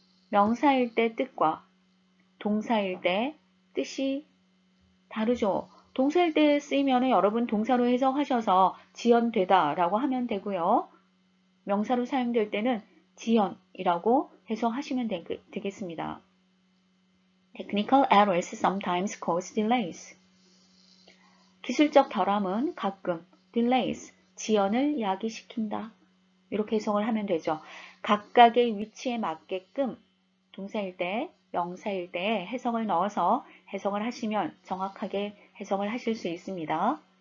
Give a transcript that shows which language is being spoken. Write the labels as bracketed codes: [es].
[ko] 명사일 때 뜻과 동사일 때 뜻이 다르죠. 동사일 때 쓰이면 여러분 동사로 해석하셔서 지연되다 라고 하면 되고요. 명사로 사용될 때는 지연이라고 해석하시면 되겠습니다. [en] Technical errors sometimes cause delays. [ko] 기술적 결함은 가끔 delays, 지연을 야기시킨다. 이렇게 해석을 하면 되죠. 각각의 위치에 맞게끔 동사일 때, 명사일 때 해석을 넣어서 해석을 하시면 정확하게 해석을 하실 수 있습니다.